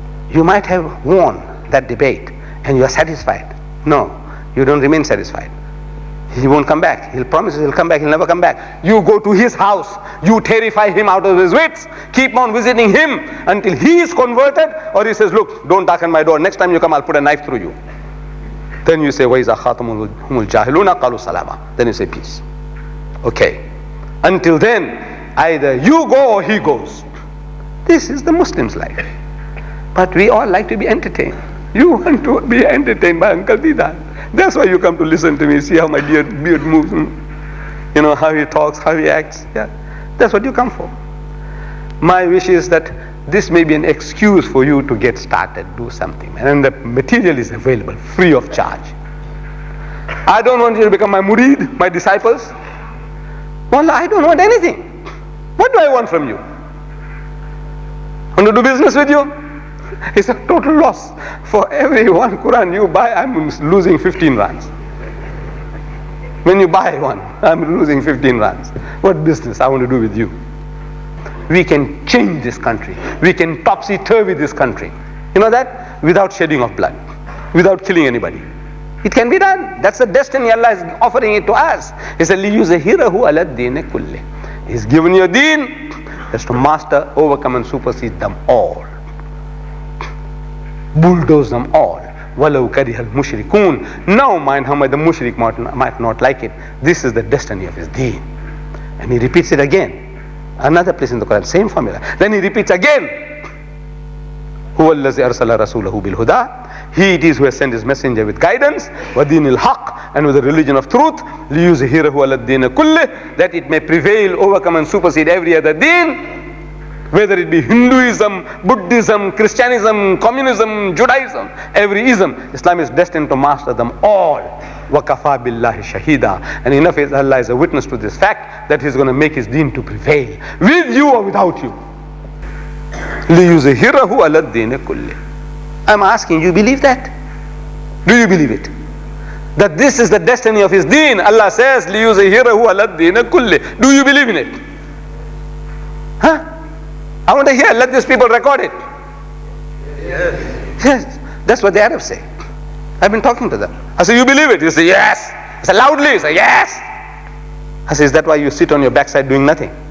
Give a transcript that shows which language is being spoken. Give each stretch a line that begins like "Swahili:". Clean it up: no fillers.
English: You might have won that debate and you are satisfied. No, you don't remain satisfied. He won't come back. He'll promise he'll come back, he'll never come back. You go to his house, you terrify him out of his wits, keep on visiting him until he is converted, or he says, look, don't darken my door. Next time you come, I'll put a knife through you. Then you say,
Arabic: وَإِذَا خَاطَمُهُمُ الْجَاهِلُونَ قَالُوا سَلَامًا.
English: Then you say peace. Okay. Until then, either you go or he goes. This is the Muslim's life. But we all like to be entertained. You want to be entertained by Uncle Deedat. That's why you come to listen to me, see how my beard moves, you know, how he talks, how he acts. Yeah, that's what you come for. My wish is that this may be an excuse for you to get started, do something. And the material is available, free of charge. I don't want you to become my murid, my disciples. Well, I don't want anything. What do I want from you? Want to do business with you? It's a total loss. For every one Quran you buy, I'm losing 15 rands. When you buy one, I'm losing 15 rands. What business I want to do with you? We can change this country. We can topsy-turvy this country. You know that? Without shedding of blood. Without killing anybody. It can be done. That's the destiny Allah is offering it to us. He said,
Arabic: لِيُزَهِرَهُ عَلَى الدِّينِ كُلِّهِ.
English: He's given you a deen. That's to master, overcome and supersede them all. Bulldoze them all.
Arabic: وَلَوْ كَرِهَ الْمُشْرِكُونَ.
English: Now mind how much the mushrik might not like it. This is the destiny of his deen. And he repeats it again. Another place in the Quran, same formula. Then he repeats again.
Arabic: هُوَ الَّذِي أَرْسَلَ رَسُولَهُ بِالْهُدَى.
English: He it is who has sent his messenger with guidance,
Arabic: وَدِينِ الْحَقِّ,
English: and with the religion of truth,
Arabic: لِيُزْهِرَهُ عَلَى الدِّينِ كُلِّهِ,
English: that it may prevail, overcome and supersede every other deen. Whether it be Hinduism, Buddhism, Christianism, Communism, Judaism, every ism, Islam is destined to master them all.
Arabic: وَكَفَى بِاللَّهِ شَهِيدًا.
English: And enough is Allah is a witness to this fact that He's going to make His deen to prevail, with you or without you.
Arabic: لِيُزْهِرَهُ عَلَى الدِّينِ كُلِّهِ.
English: I'm asking, you believe that? Do you believe it? That this is the destiny of His deen. Allah says,
Arabic: لِيُزْهِرَهُ عَلَى الدِّينِ كُلِّهِ.
English: Do you believe in it? Huh? I want to hear, let these people record it. Yes. That's what the Arabs say. I've been talking to them. I say, you believe it? You say, yes. I say, loudly. You say, yes. I say, is that why you sit on your backside doing nothing?